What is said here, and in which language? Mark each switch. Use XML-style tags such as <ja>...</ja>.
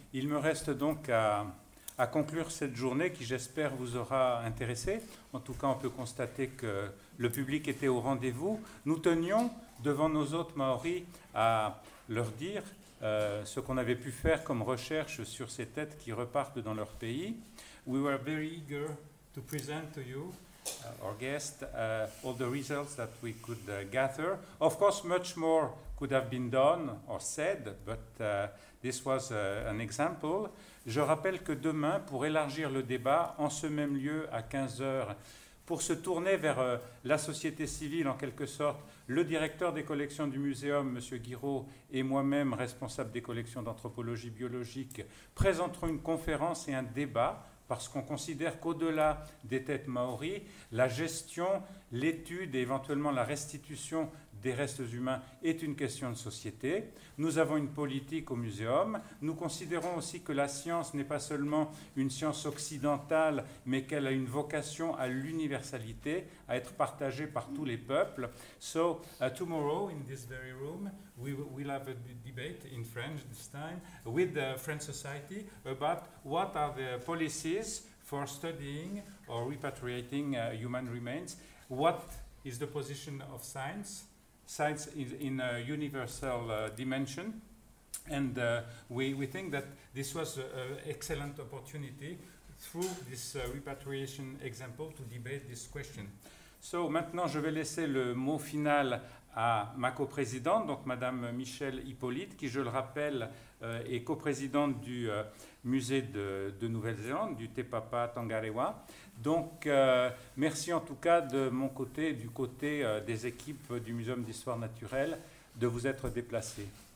<fr>Il me reste donc à conclure cette journée qui, j'espère, vous aura intéressé. En tout cas, on peut constater que le public était au rendez-vous. Nous tenions, devant nos hôtes maoris, à leur dire ce qu'on avait pu faire comme recherche sur ces têtes qui repartent dans leur pays.</fr> <en>We were very eager to present to you, our guests, all the results that we could gather. Of course, much more could have been done or said, but this was an example.</en> <fr>Je rappelle que demain, pour élargir le débat, en ce même lieu, à 15h, pour se tourner vers la société civile, en quelque sorte, le directeur des collections du muséum, M. Guiraud, et moi-même, responsable des collections d'anthropologie biologique, présenterons une conférence et un débat, parce qu'on considère qu'au-delà des têtes maoris, la gestion, l'étude et éventuellement la restitution des restes humains est une question de société. Nous avons une politique au muséum. Nous considérons aussi que la science n'est pas seulement une science occidentale, mais qu'elle a une vocation à l'universalité, à être partagée par tous les peuples.</fr> <en>So, tomorrow, in this very room, we will have a debate in French this time with the French Society about what are the policies for studying or repatriating human remains. What is the position of science? Science is in a universal dimension, and we think that this was an excellent opportunity through this repatriation example to debate this question.</en> <fr>So, maintenant, je vais laisser le mot final à ma coprésidente, donc Madame Michèle Hippolyte, qui, je le rappelle, est coprésidente du musée de Nouvelle-Zélande, du Te Papa Tongarewa. Donc, merci en tout cas de mon côté et du côté des équipes du Muséum d'Histoire Naturelle de vous être déplacés.</fr>